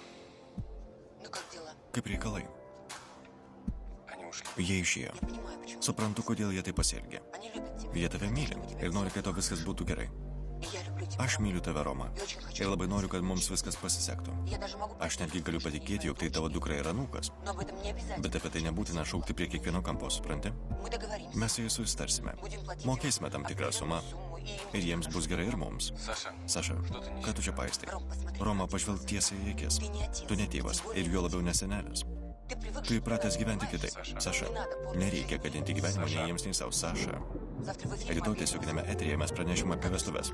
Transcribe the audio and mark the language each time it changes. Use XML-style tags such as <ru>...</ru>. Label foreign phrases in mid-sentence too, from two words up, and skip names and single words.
<ru>ну как дела?</ru> <lt>kaip reikalai?</lt> <ru>Они ушли.</ru> <lt>Jie išėjo.</lt> <ru>Я понимаю, почему.</ru> <lt>Suprantu, kodėl jie taip pasielgė.</lt> <ru>Они любят тебя.</ru> <lt>Jie tave myli ir nori, kad to viskas būtų gerai.</lt> <ru>И я люблю тебя.</ru> <lt>Aš myliu tave, Roma.</lt> <ru>И очень хочу.</ru> <lt>Ir labai noriu, kad mums viskas pasisektų.</lt> <ru>Я даже могу...</ru> <lt>Aš netgi galiu patikėti, jog tai tavo dukra ir anūkas.</lt> <ru>Но об этом не обязательно.</ru> <lt>Bet apie tai nebūtina šaukti prie kiekvieno kampo, supranti?</lt> <ru>Мы договоримся.</ru> <lt>Mes su jais susitarsime.</lt> <ru>Будем платить</ru> <lt>Mokėsime tam tikrą sumą.</lt> <ru>сумму, и им</ru> <lt>Ir jiems bus gerai ir mums.</lt> <ru>Саша,</ru> <lt>Saša, ką tu čia paistai?</lt> <ru>Ром, посмотри.</ru> <lt>Roma, pažvelk tiesiai į akis.</lt> <ru>Ты не отец.</ru> <lt>Tu ne tėvas ir juo labiau nesenelis.</lt> <ru>Ты привык...</ru> <lt>Tu įpratęs gyventi kitaip. Saša,</lt> <ru>Не надо портить.</ru> <lt>nereikia gadinti gyvenimo nei jiems, nei savo. Saša,</lt> <ru>Завтра в эфире</ru> <lt>rytoj</lt> <ru>мобильный.</ru> <lt>tiesioginėme eteryje mes pranešime apie vestuves.</lt>